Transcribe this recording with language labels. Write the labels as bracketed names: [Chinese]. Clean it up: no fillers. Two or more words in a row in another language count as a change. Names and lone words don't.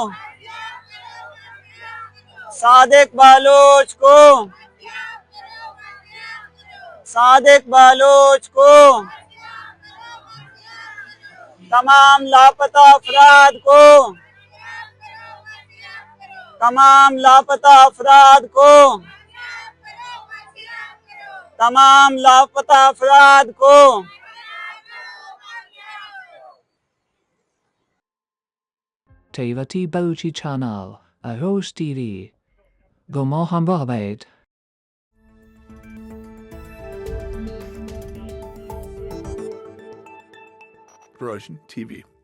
[Urdu] صادق بلوچ کو، صادق بلوچ کو، تمام لاپتہ افراد کو، تمام لاپتہ افراد کو، تمام لاپتہ افراد کو۔ Tevati Baluchi Channel, Ahos TV, Gomo Hambabed. [English] Persian TV.